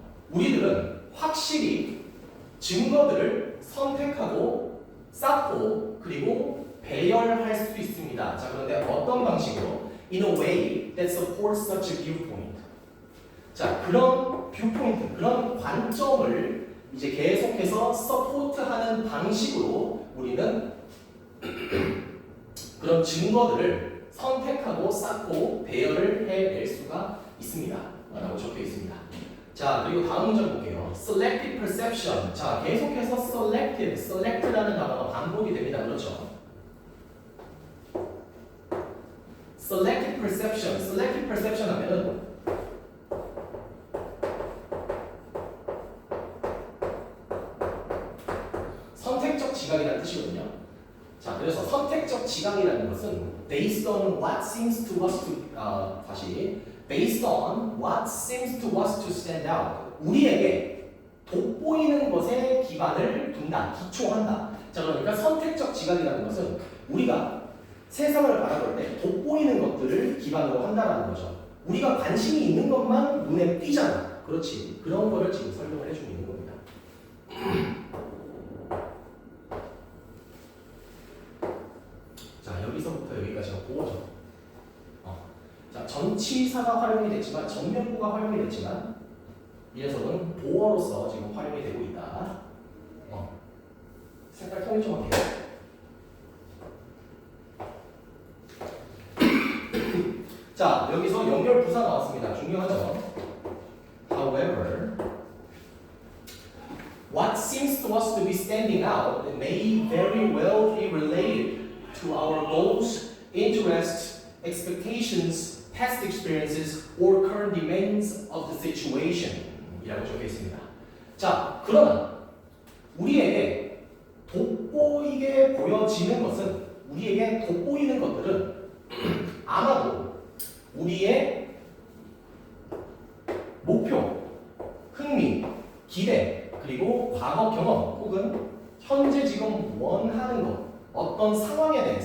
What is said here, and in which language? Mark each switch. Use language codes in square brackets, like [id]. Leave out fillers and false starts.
[ko] 우리들은 확실히 증거들을 선택하고 쌓고 그리고 배열할 수 있습니다. 자, 그런데 어떤 방식으로? [en] In a way that supports such a viewpoint. [ko] 자, 그런 뷰포인트, 그런 관점을 이제 계속해서 서포트하는 방식으로 우리는 그런 증거들을 선택하고 쌓고 배열을 해낼 수가 있습니다. 라고 적혀 있습니다. 자, 그리고 다음 문장 볼게요. [en] Selective perception. [ko] 자, 계속해서 select라는 단어가 반복이 됩니다. 그렇죠? Selective perception 하면은 선택적 지각이라는 뜻이거든요. 자, 그래서 선택적 지각이라는 것은 [en] based on what seems to us to [ko] 다시 [en] based on what seems to us to stand out. [ko] 우리에게 돋보이는 것에 기반을 둔다, 기초한다. 자, 그러니까 선택적 지각이라는 것은 우리가 세상을 바라볼 때 돋보이는 것들을 기반으로 한다라는 거죠. 우리가 관심이 있는 것만 눈에 띄잖아. 그렇지. 그런 거를 지금 설명을 해주고 있는 겁니다. 자, 여기서부터 여기까지가 보어죠. 자, 전치사가 활용이 됐지만 전면부가 활용이 됐지만 이 녀석은 보어로서 지금 활용이 되고 있다. 색깔 통일 좀 할게요. 자, 여기서 연결 부사 나왔습니다. 중요하죠. [en] However, what seems to us to be standing out may very well be related to our goals, interests, expectations, past experiences, or current demands of the situation. [ko] 이라고 적혀 있습니다. 자, 그러나 우리에게 돋보이게 보여지는 것은, 우리에게 돋보이는 것들은 아마도 우리의 목표, 흥미, 기대, 그리고 과거 경험 혹은 현재 지금 원하는 것, 어떤 상황에